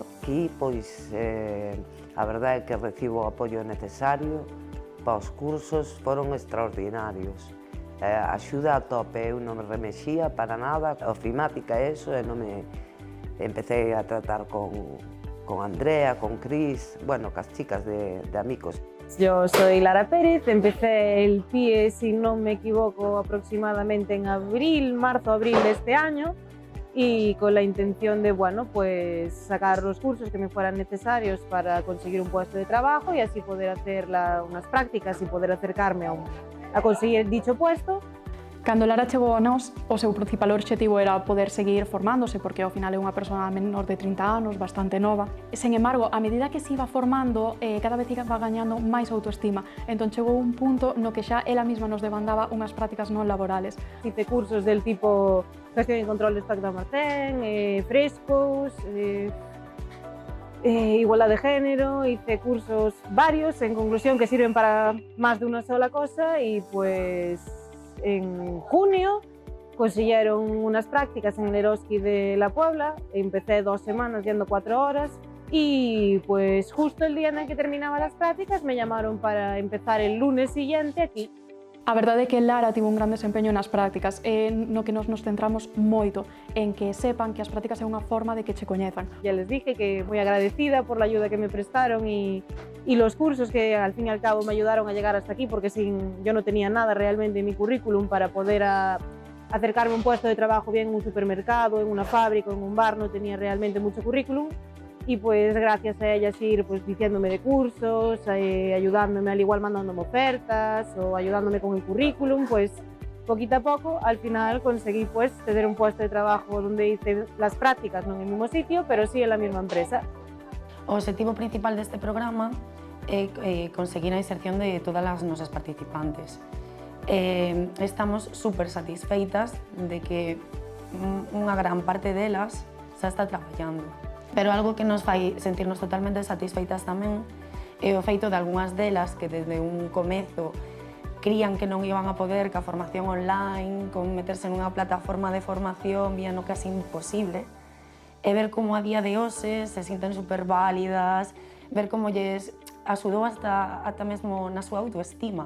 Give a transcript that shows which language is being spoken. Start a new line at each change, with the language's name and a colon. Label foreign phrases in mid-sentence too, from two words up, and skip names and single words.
Galician: Aquí, pois, a verdade é que recibo o apoio necesario para os cursos, foron extraordinarios. Axuda a tope, eu non me remexía para nada, ofimática eso, e non me empecé a tratar con Andrea, con Cris, bueno, cas chicas de Amicos.
Spanish: Yo soy Lara Pérez, empecé el PIE, si no me equivoco, aproximadamente en marzo-abril de este año, y con la intención de, bueno, pues sacar los cursos que me fueran necesarios para conseguir un puesto de trabajo y así poder hacer unas prácticas y poder acercarme a conseguir dicho puesto.
Galician: Cando Lara chegou a nós, o seu principal obxectivo era poder seguir formándose, porque ao final é unha persoa menor de 30 anos, bastante nova. Sen embargo, a medida que se iba formando, cada vez iba gañando máis autoestima. Entón chegou un punto no que xa ela mesma nos demandaba unhas prácticas non laborales.
Spanish: Hice cursos del tipo gestión y control de stock de almacén, frescos, igualdad de género, hice cursos varios, en conclusión, que sirven para más de una sola cosa y pues en junio consiguieron unas prácticas en el Eroski de la Puebla, empecé 2 semanas yendo 4 horas y pues justo el día en el que terminaba las prácticas me llamaron para empezar el lunes siguiente aquí.
Galician: A verdade é que Lara tivo un gran desempeño nas prácticas, no que nos centramos moito en que sepan que as prácticas é unha forma de que che coñezan.
Spanish: Ya les dije que
Galician: moi agradecida
Spanish: por la ayuda que me prestaron y los cursos que al fin y al cabo me ayudaron a llegar hasta aquí, porque yo no tenía nada realmente en mi currículum para poder acercarme a un puesto de trabajo bien en un supermercado, en una fábrica, en un bar, no tenía realmente mucho currículum. Y pues gracias a ellas ir pues diciéndome de cursos, ayudándome al igual mandándome ofertas o ayudándome con el currículum, pues poquito a poco al final conseguí pues tener un puesto de trabajo donde hice las prácticas, no en el mismo sitio, pero sí en la misma empresa.
Galician: O objetivo principal deste programa é conseguir a inserción de todas as nosas participantes. Estamos super satisfeitas de que unha gran parte delas xa está traballando. Pero algo que nos fai sentirnos totalmente satisfeitas tamén é o feito de algunhas delas que desde un comezo crían que non iban a poder ca formación online, con meterse nunha plataforma de formación, vían o casi imposible, e ver como a día de hoxe se sinten super válidas, ver como lles axudou hasta mesmo na súa autoestima.